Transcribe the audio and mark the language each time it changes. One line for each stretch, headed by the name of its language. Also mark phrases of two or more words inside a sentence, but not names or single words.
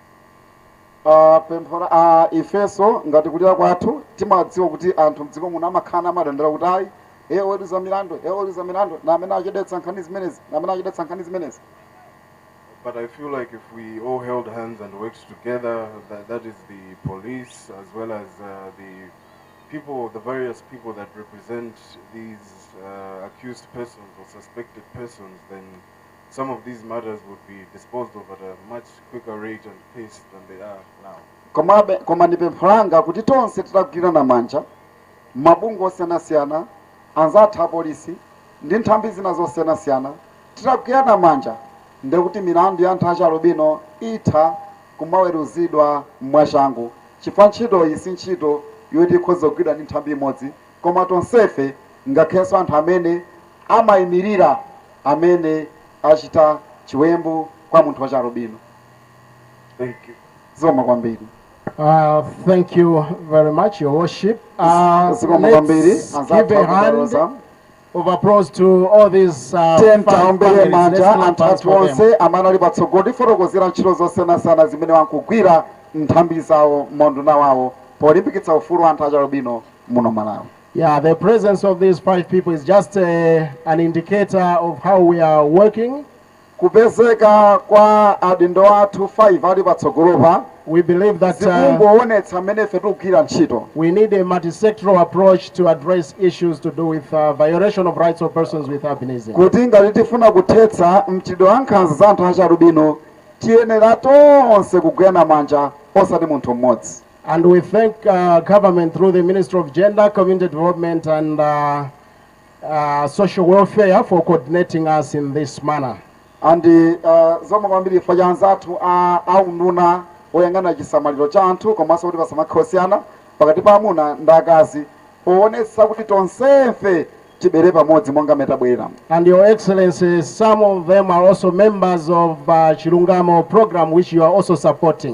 Nyanja: Ifeso ngati kulira kwathu timadziwa kuti anthu mdziko muno amakhala amadandira kuti ayi oweruza milandu na amene achedetsa nkhani zimenezi.
English: But I feel like if we all held hands and worked together, that is the police as well as the various people that represent these accused persons or suspected persons, then some of these matters would be disposed of at a much quicker rate and pace than they are now.
Nyanja: Koma ndipempha kuti tonse titakugwirana manja, mabungwe osiyanasiyana, anzathu apolisi ndi nthambi zina zosiyanasiyana, titakugwirana manja ndekuti milandu ya anthu achalubino itha kumaweruzidwa mwachangu. Chifukwa ntchito iyi si ntchito yoti ikhoza kugwidwa ndi nthambi imodzi, koma tonsefe ngakhenso anthu amene amayimirira amene achita chiwembu kwa munthu wachalubino.
English: Thank you.
Nyanja: Zikomo kwambiri.
English: Thank you very much, Your Worship. Let's give a hand of applause to all these
Nyanja: taombere manja anthu onse amene ali patsogolo tifotokozera ntchito zosiyanasiyana zimene akugwira nthambi zawo monduna wawo polimbikitsa ufulu anthu achalubino muno Malawi.
English: Yeah, the presence of these 5 people is just an indicator of how we are working.
Nyanja: Kupezeka kwa adindo athu 5 ali patsogolopa.
English: We believe that
Nyanja: zikungoonetsa mmene ife tikugwira ntchito.
English: we need a multi-sectoral approach to address issues to do with violation of rights of persons with albinism.
Nyanja: Kuti ngati tifuna kuthetsa mchitidwe wa nkhanza za anthu achalubino, tiyenera tonse kugwirana manja osati munthu mmodzi.
English: And we thank government through the Ministry of Gender, Community Development and Social Welfare for coordinating us in this manner.
Nyanja: And zomwe kwambiri ife anzathu aunduna oyang'ana chisamaliro cha anthu komanso kuti pasamakhe osiyana pakati pa amuna ndi akazi poonetsa kuti tonsefe tibere pamodzi monga metabwera.
English: And Your Excellency, some of them are also members of Chilungamo program which you are also supporting.